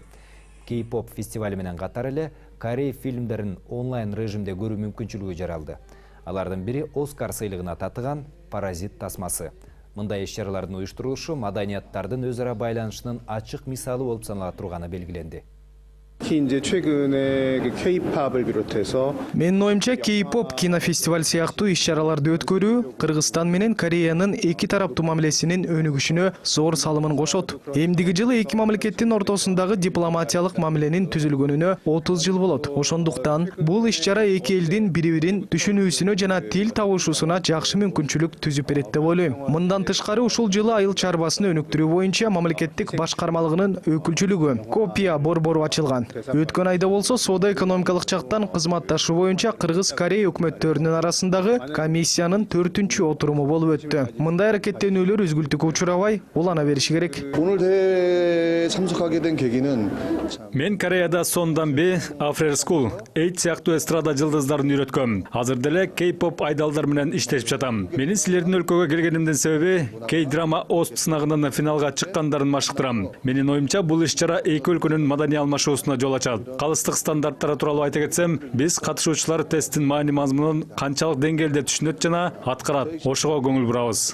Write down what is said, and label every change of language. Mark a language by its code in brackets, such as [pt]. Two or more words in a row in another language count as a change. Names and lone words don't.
[ky] Кей-поп фестивали менен катар эле Корей фильмдерин онлайн режимде көрүү мүмкүнчүлүгү жаралды. Алардын бири Оскар сыйлыгына татыган «Паразит» тасмасы. Мындай иш-чаралардын уюштурулушу маданияттардын өз ара байланышынын ачык мисалы болуп санала турганы белгиленди. [ko] 이제 최근에 K-팝을 비롯해서 [ky] Менин оюмча K-pop кинофестиваль сыяктуу иш-чараларды өткөрүү Кыргызстан менен Кореянын эки тараптуу мамилесинин өнүгүшүнө зор салымын кошот. Эмдиги жылы эки мамлекеттин ортосундагы дипломатиялык мамиленин түзүлгөнүнө 30 жыл болот. Ошондуктан бул иш-чара эки элдин бири-бирин түшүнүүсүнө жана тил табышуусуна жакшы мүмкүнчүлүк түзүп берет деп ойлойм. Мындан тышкары ушул жылы айыл чарбасын өнүктүрүү боюнча мамлекеттик башкармалыгынын өкүлчүлүгү Копия борбору ачылган. Өткөн айда болсо соода-экономикалык жактан кызматташуу боюнча Кыргыз-Корея өкмөттөрүнүн арасындагы комиссиянын 4-чү отуруму болуп өттү. Мындай аракеттенүүлөр үзгүлтүккө учурабай, улана бериши керек. [ko] 오늘 대회에 참석하게 된 계기는 [ky] Мен Кореяда сондан бе After School, 8 сыяктуу эстрада жылдыздарын үйрөткөм. Азыр деле K-pop айдалдар менен иштешип жатам. Менин силердин өлкөгө келгенимдин себеби K-драма Ост сынагынан финалга чыккандарын машыктырам. Менин оюмча бул иш-чара эки өлкөнүн маданий алмашуусуна жол ачат. Калыстык стандарттары тууралуу айта кетсем, биз катышуучулар тесттин маани мазмунун канчалык деңгээлде түшүнөт жана аткарат, ошого көңүл бурабыз.